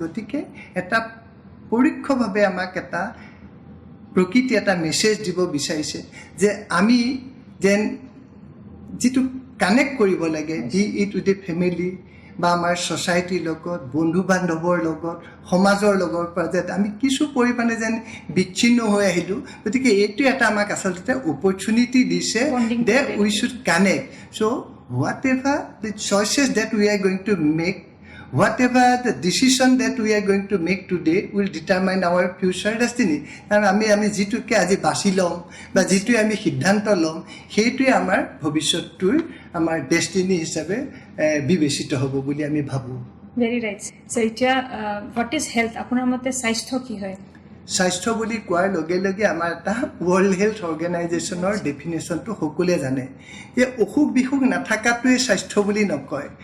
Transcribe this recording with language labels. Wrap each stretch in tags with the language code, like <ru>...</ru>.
<as>গতিকে এটা পৰোক্ষভাৱে আমাক এটা প্ৰকৃতি এটা মেছেজ দিব বিচাৰিছে যে আমি যেন যিটো কানেক্ট কৰিব লাগে,</as> <en>be it with a family</en> <as>বা আমাৰ ছ'চাইটিৰ লগত, বন্ধু বান্ধৱৰ লগত, সমাজৰ লগৰ পৰা যে আমি কিছু পৰিমাণে যেন বিচ্ছিন্ন হৈ আহিলোঁ। গতিকে এইটো এটা আমাক আচলতে অপৰচুনিটি দিছে যে</as> <en>We should connect. So' whatever the choices that we are going to make, whatever the decision that we are going to make today will determine our future destiny.</en> <as>কাৰণ আমি যিটোকে আজি বাছি ল'ম বা যিটোৱে আমি সিদ্ধান্ত ল'ম, সেইটোৱে আমাৰ ভৱিষ্যতটোৰ আমাৰ ডেষ্টিনি হিচাপে বিবেচিত হ'ব বুলি আমি ভাবোঁ।</as> <en>Very right.</en> <as>ছাৰ, এতিয়া</as> <en>What is health?</en> <as>আপোনাৰ মতে স্বাস্থ্য কি হয়? স্বাস্থ্য বুলি কোৱাৰ লগে লগে আমাৰ এটা ৱৰ্ল্ড হেল্থ অৰ্গেনাইজেশ্যনৰ ডেফিনেশ্যনটো সকলোৱে জানে যে অসুখ বিসুখ নাথাকাটোৱে স্বাস্থ্য বুলি নকয়।</as>